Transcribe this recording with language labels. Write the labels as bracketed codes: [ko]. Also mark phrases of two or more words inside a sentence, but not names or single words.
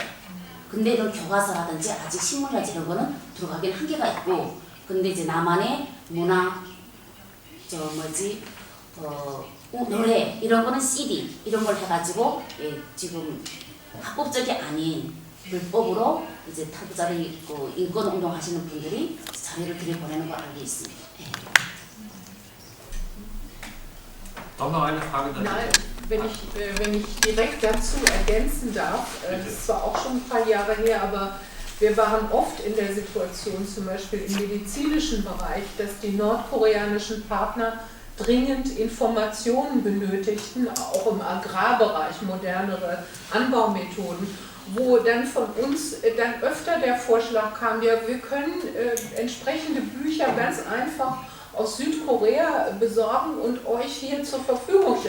[ko] 근데 이런 교과서라든지 아직 신문이라든지 이런 거는 들어가긴 한계가 있고, 근데 이제 남한의 문화, 노래 이런 거는 CD 이런 걸 해가지고 지금 합법적이 아닌 불법으로 이제 탈북자를 인권 운동 하시는 분들이 자료를 들여보내는 걸 알고 있습니다. [de] Noch eine Frage dazu? Nein, wenn ich direkt dazu ergänzen darf, das ist zwar auch schon ein paar Jahre her, aber wir waren oft in der Situation, zum Beispiel im medizinischen Bereich, dass die nordkoreanischen Partner dringend Informationen benötigten, auch im Agrarbereich, modernere Anbaumethoden, wo dann von uns dann öfter der Vorschlag kam, ja, wir können entsprechende Bücher ganz einfach aus Südkorea besorgen und euch hier zur Verfügung stellen.